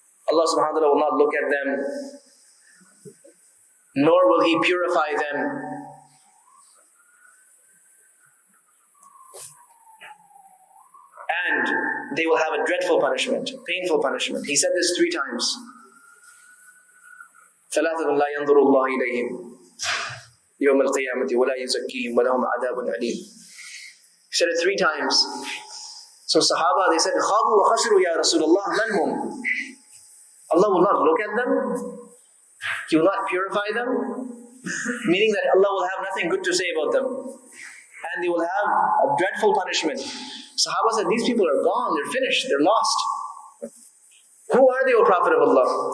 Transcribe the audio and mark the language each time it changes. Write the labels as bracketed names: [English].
[English] Allah subhanahu wa ta'ala will not look at them, nor will He purify them, and they will have a dreadful punishment, painful punishment. He said this 3 times. [Arabic] ثلاثة لا ينظر الله إليهم يوم القيامة ولا يزكيهم ولهم عذاب أليم. [English] He said it 3 times. So Sahaba, they said, [Arabic] خَابُوا وَخَسِرُوا يَا رَسُولَ اللَّهِ مَنْ هُمْ? [English] Allah will not look at them. He will not purify them. Meaning that Allah will have nothing good to say about them. And they will have a dreadful punishment. Sahaba said, these people are gone, they're finished, they're lost. Who are they, O Prophet of Allah?